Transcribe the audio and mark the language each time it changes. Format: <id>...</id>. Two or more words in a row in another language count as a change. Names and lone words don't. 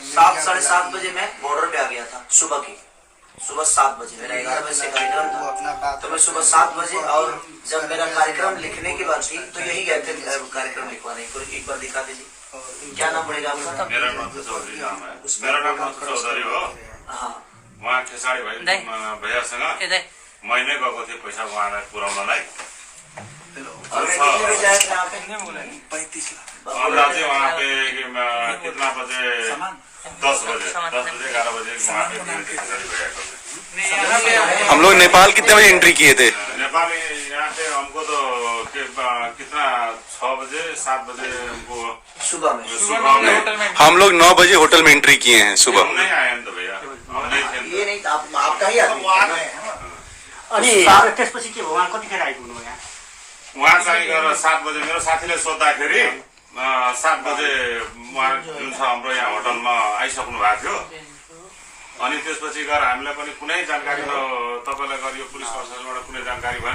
<hi>7 साढ़े 7 बजे मैं बॉर्डर पे आ गया था। सुबह 7 बजे मेरा 11 बजे से कार्यक्रम था, तो मैं सुबह 7 बजे, और जब मेरा कार्यक्रम लिखने की बात थी तो यही गए थे कार्यक्रम लिखवाने। एक बार दिखा दीजिए, क्या नाम पड़ेगा आपका? मेरा नाम तो चौधरी नाम है। मेरा नाम तो चौधरी हो। हाँ,</hi> <ne>वहाँ खेसारी भैयासँग महीने गएको थिएँ पैसा उहाँलाई पुर्याउनलाई।</ne> <hi>और कितने बजे आए थे यहाँ पे? 35 लाख। हमरा चाहिँ वहाँ पे कितना बजे 10 बजे 11 बजे वहाँ पे खेसारी भैया को। हम लोग नेपाल कितने बजे एंट्री किए थे? नेपाल यहाँ से हमको तो कितना 6 बजे 7 बजे हमको सुबह में हम लोग 9 बजे होटल में एंट्री किए हैं सुबह। हम नहीं आए तो भैया, हम नहीं थे। ये नहीं आपका ही आदमी।</hi> <ne>अनि त्यसपछि के भयो, उहाँ कतिखेर आइपुग्नु भयो यहाँ? उहाँ चाहिँ गएर 7 बजे मेरो साथीले सोद्धाखेरि 7 बजे उहाँ जुन छ हाम्रो यहाँ होटलमा आइसक्नु भएको थियो। अनि त्यसपछि गएर हामीलाई पनि कुनै जानकारी तपाईँलाई गएर यो पुलिस प्रशासनबाट कुनै जानकारी भएन।</ne>